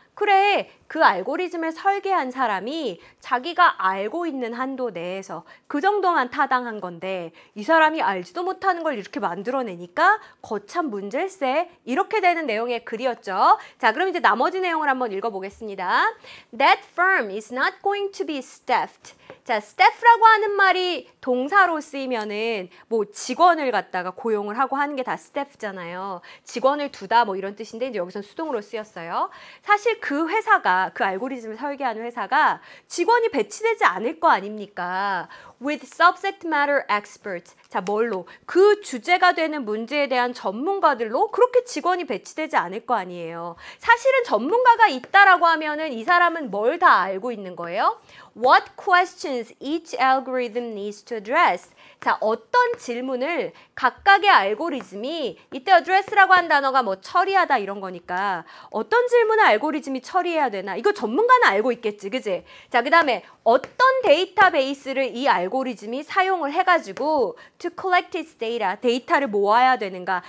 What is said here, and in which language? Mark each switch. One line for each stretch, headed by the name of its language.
Korean: 그래, 그 알고리즘을 설계한 사람이 자기가 알고 있는 한도 내에서 그 정도만 타당한 건데 이 사람이 알지도 못하는 걸 이렇게 만들어내니까 거참 문제일세. 이렇게 되는 내용의 글이었죠. 자, 그럼 이제 나머지 내용을 한번 읽어보겠습니다.
English: That firm is not going to be staffed.
Korean: 자, staff라고 하는 말이 동사로 쓰이면은 뭐 직원을 갖다가 고용을 하고 하는 게 다 staff잖아요. 직원을 두다 뭐 이런 뜻인데 이제 여기서는 수동으로 쓰였어요. 사실 그 회사가, 그 알고리즘을 설계하는 회사가 직원이 배치되지 않을 거 아닙니까?
English: With subject matter experts.
Korean: 자, 뭘로? 그 주제가 되는 문제에 대한 전문가들로 그렇게 직원이 배치되지 않을 거 아니에요. 사실은 전문가가 있다라고 하면은 이 사람은 뭘 다 알고 있는 거예요?
English: What questions each algorithm needs to address.
Korean: 자, 어떤 질문을 각각의 알고리즘이, 이때 address라고 한 단어가 뭐 처리하다 이런 거니까 어떤 질문을 알고리즘이 처리해야 되나? 이거 전문가는 알고 있겠지, 그지? 자, 그 다음에 어떤 데이터베이스를 이 알고리즘이 사용을 해가지고
English: to collect its data,
Korean: 데이터를 모아야 되는가?